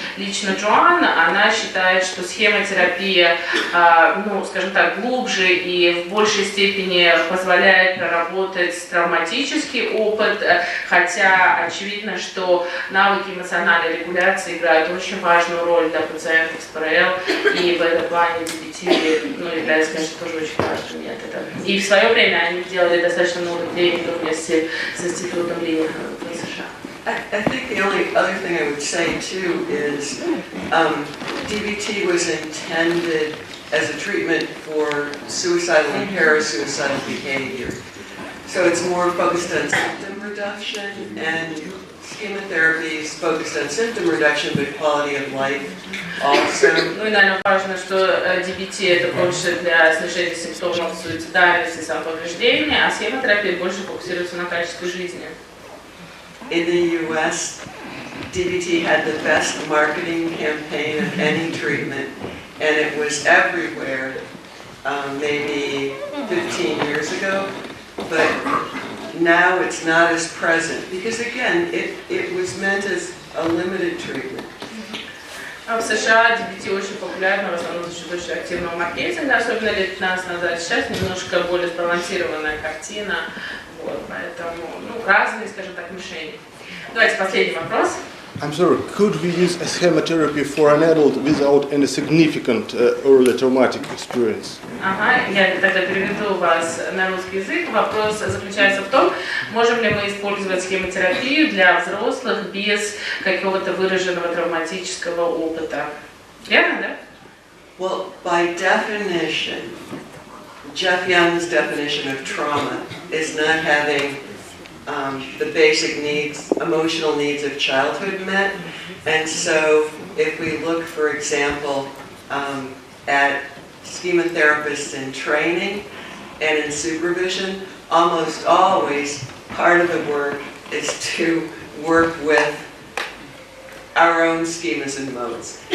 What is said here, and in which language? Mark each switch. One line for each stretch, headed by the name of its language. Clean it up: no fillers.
Russian: Лично Джоан, она считает, что схемотерапия, ну, скажем так, глубже и в большей степени позволяет проработать травматический опыт, хотя очевидно, что навыки эмоциональной регуляции играют очень важную роль для пациентов с ПРЛ, и в этом плане DBT, ну, является, конечно, тоже очень важным методом. И в свое время они делали достаточно много тренингов вместе с институтом Ли в США.
English: I think the only other thing I would say too is DBT was intended as a treatment for suicidal and parasuicidal behavior. So it's more focused on symptom reduction, and Schema-Therapy is focused on symptom reduction but quality of life also.
Russian: Ну и, наверное, важно, что DBT это больше для снижения симптомов суицидальности и самоповреждения, а схемотерапия больше фокусируется на качестве жизни.
English: In the US, DBT had the best marketing campaign of any treatment, and it was everywhere maybe 15 years ago, but now it's not as present, because again, it was meant as a limited treatment.
Russian: В США DBT очень популярно, в основном за счет очень активного маркетинга, особенно лет 15 назад. Сейчас немножко более сбалансированная картина, вот, поэтому, ну, разные, скажем так, мишени. Давайте последний вопрос.
English: I'm sorry, could we use a schema-therapy for an adult without any significant early traumatic experience?
Russian: Ага, я тогда переведу вас на русский язык. Вопрос заключается в том, можем ли мы использовать схемотерапию для взрослых без какого-то выраженного травматического опыта. Верно, да?
English: Well, by definition, Jeff Young's definition of trauma is not having the basic needs, emotional needs of childhood met. And so if we look, for example, at schema therapists in training and in supervision, almost always part of the work is to work with our own schemas and modes.